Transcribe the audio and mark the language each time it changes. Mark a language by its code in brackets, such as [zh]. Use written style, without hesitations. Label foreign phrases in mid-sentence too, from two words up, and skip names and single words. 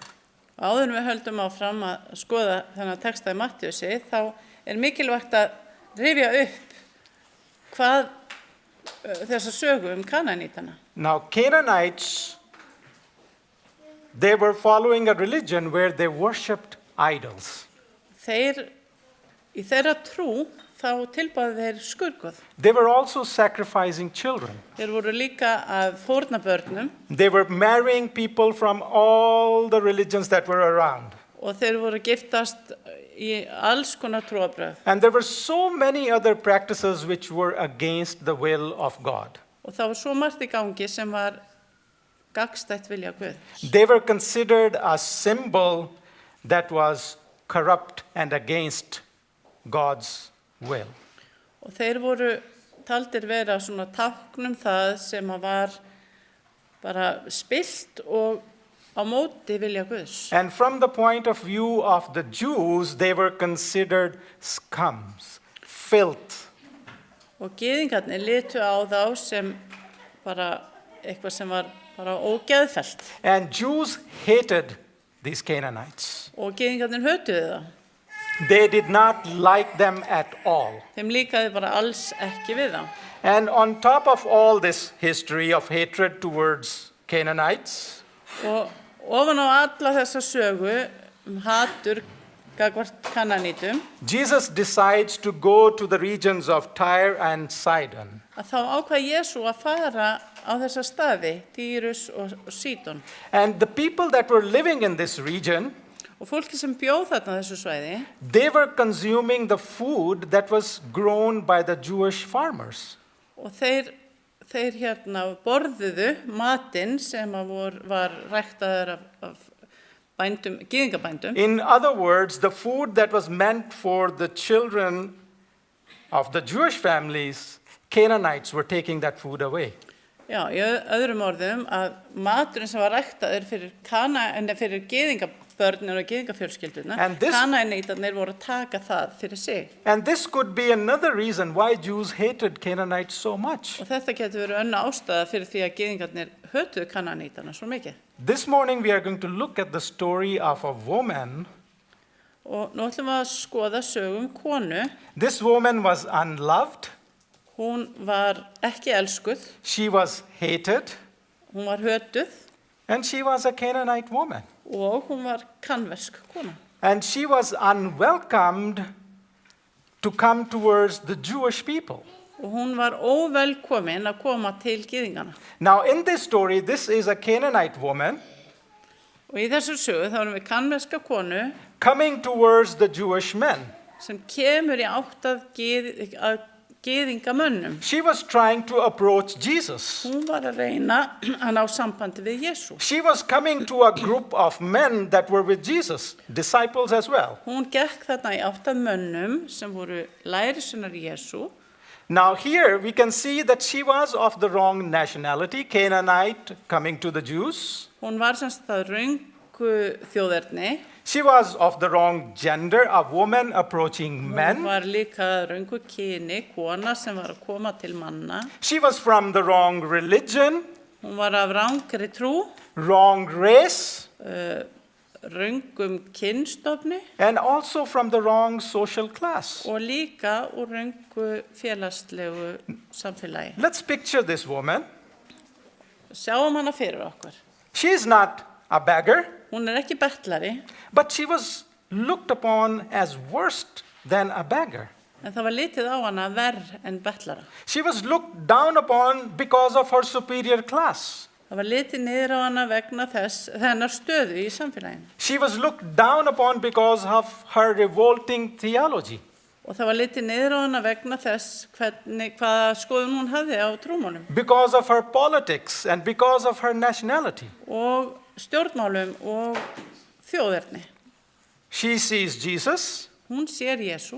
[is] Áður en við höldum áfram að skoða þennan texta í Mattheusi, þá mikilvægt að rifja upp hvað þessa sögu Kananítana. [en] Now, Canaanites, they were following a religion where they worshipped idols. [is] Í þeirra trú þá tilbáðu þeir skurguð. [en] They were also sacrificing children. [is] Þeir voru líka að fórna börnum [en] They were marrying people from all the religions that were around. [is] og þeir voru giftast í alls konar trúarbrögð. [en] And there were so many other practices which were against the will of God. [is] Og það var svo margt í gangi sem var gagnstætt vilja Guðs. [en] They were considered a symbol that was corrupt and against God's will. [is] Og þeir voru taldir vera svona táknum það sem var bara spillt og á móti vilja Guðs. [en] And from the point of view of the Jews, they were considered scums, filth. [is] Og gyðingarnir litu á þá sem bara eitthvað sem var bara ógeðfellt. [en] And Jews hated these Canaanites. [is] Og gyðingarnir hötuðu það. [en] They did not like them at all. [is] Þeim líkaði bara alls ekki við þá. [en] And on top of all this history of hatred towards Canaanites, [is] Og ofan á alla þessa sögu hatur gagvart Kananítum, [en] Jesus decides to go to the regions of Tyre and Sidon. [is] að þá ákvað Jesú að fara á þessa staði, Týrus og Sídon. [en] And the people that were living in this region, [is] Og fólki sem bjóð þarna á þessu svæði, [en] they were consuming the food that was grown by the Jewish farmers. [is] og þeir borðuðu matinn sem var ræktaður af bændum, gyðingabændum. [en] In other words, the food that was meant for the children of the Jewish families, Canaanites were taking that food away. [is] Já, í öðrum orðum að maturinn sem var ræktaður fyrir gyðingabörnin og gyðingafjölskylduna, [en] And this- [is] Kananítarnir voru að taka það fyrir sig. [en] And this could be another reason why Jews hated Canaanites so much. [is] Og þetta getur verið önnur ástæða fyrir því að gyðingarnir hötuðu Kananítarna svo mikið. [en] This morning we are going to look at the story of a woman. [is] Og nú ætlum við að skoða sögum konu. [en] This woman was unloved, [is] Hún var ekki elskuð, [en] she was hated, [is] hún var hötuð [en] and she was a Canaanite woman. [is] og hún var kanversk kona. [en] And she was unwelcomed to come towards the Jewish people. [is] Og hún var óvelkomin að koma til gyðingana. [en] Now, in this story, this is a Canaanite woman [is] Og í þessu sögu þá erum við kanverska konu [en] coming towards the Jewish men. [is] sem kemur í átt að gyðingamönnum. [en] She was trying to approach Jesus. [is] Hún var að reyna að ná sambandi við Jesú. [en] She was coming to a group of men that were with Jesus, disciples as well. [is] Hún gekk þarna í átt að mönnum sem voru lærisveinar Jesú. [en] Now, here we can see that she was of the wrong nationality, Canaanite, coming to the Jews. [is] Hún var semst það röngu þjóðerni. [en] She was of the wrong gender, a woman approaching [is] Hún [en] men. [is] var líka röngu kyni, kona sem var að koma til manna. [en] She was from the wrong religion, [is] Hún var af rangri trú, [en] wrong race, [is] röngum kynstofni [en] and also from the wrong social class. [is] og líka úr röngu félagslegu samfélagi. [en] Let's picture this woman. [is] Sjáum hana fyrir okkur. [en] She is not a beggar, [is] Hún ekki bettlari, [en] but she was looked upon as worse than a beggar. [is] en það var litið á hana verr en bettlara. [en] She was looked down upon because of her superior class. [is] Það var litið niður á hana vegna þennar stöðu í samfélaginu. [en] She was looked down upon because of her revolting theology. [is] Og það var litið niður á hana vegna þess hvaða skoðun hún hafði á trúmálum [en] Because of her politics and because of her nationality. [is] og stjórnmálum og þjóðerni. [en] She sees Jesus [is] Hún sér Jesú,